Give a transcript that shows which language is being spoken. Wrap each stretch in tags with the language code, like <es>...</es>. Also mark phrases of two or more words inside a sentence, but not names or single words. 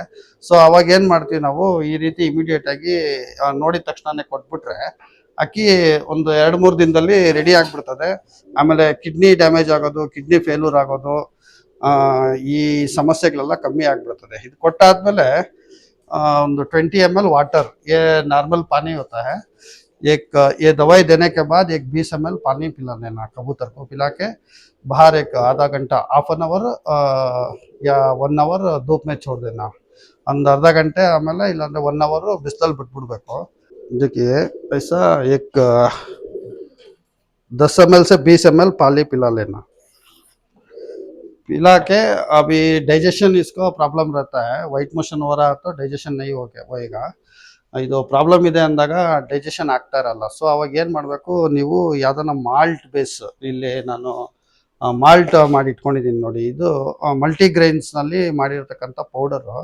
<kn>ಸೊ ಅವಾಗ ಏನು ಮಾಡ್ತೀವಿ ನಾವು, ಈ ರೀತಿ ಇಮಿಡಿಯೇಟಾಗಿ ನೋಡಿದ ತಕ್ಷಣನೇ ಕೊಟ್ಬಿಟ್ರೆ ಅಕ್ಕಿ ಒಂದು 2-3 ದಿನದಲ್ಲಿ ರೆಡಿ ಆಗಿಬಿಡ್ತದೆ. ಆಮೇಲೆ</kn> <en>kidney damage</en> <kn>ಆಗೋದು,</kn> <en>kidney failure</en> <kn>ಆಗೋದು, ಈ ಸಮಸ್ಯೆಗಳೆಲ್ಲ ಕಮ್ಮಿ ಆಗಿಬಿಡ್ತದೆ. ಇದು ಕೊಟ್ಟಾದ್ಮೇಲೆ ಒಂದು</kn> <hi>20 ml वाटर, ये नॉर्मल पानी होता है, एक ये दवाई देने के बाद एक 20 ml पानी पिला देना कबूतर को। पिला के बाहर एक आधा घंटा,</hi> <en>half an hour</en> <hi>या 1 आवर धूप में छोड़ देना।</hi> <kn>ಒಂದು ಅರ್ಧ ಗಂಟೆ ಆಮೇಲೆ ಇಲ್ಲಾಂದ್ರೆ 1 ಅವರ್ ಬಿಸಿಲಲ್ಲಿ ಬಿಟ್ಬಿಡ್ಬೇಕು.</kn> <hi>देखिए ऐसा एक 10 ml से 20 ml पानी पिला लेना। पिला के अभी डाइजेशन इसको प्रॉब्लम रहता है,</hi> <en>white motion</en> <hi>हो रहा है तो डाइजेशन नहीं ಹೋएगा.</hi> <kn>ಇದು ಪ್ರಾಬ್ಲಮ್ ಇದೆ ಅಂದಾಗ ಡೈಜೆಷನ್ ಆಗ್ತಾ ಇರಲ್ಲ. ಸೊ ಅವಾಗ ಏನು ಮಾಡಬೇಕು, ನೀವು ಯಾವುದನ್ನ</kn> <en>malt base,</en> <kn>ಇಲ್ಲಿ ನಾನು ಮಾಲ್ಟ್ ಮಾಡಿ ಇಟ್ಕೊಂಡಿದ್ದೀನಿ ನೋಡಿ, ಇದು ಮಲ್ಟಿಗ್ರೈನ್ಸ್ನಲ್ಲಿ ಮಾಡಿರ್ತಕ್ಕಂಥ ಪೌಡರು.</kn>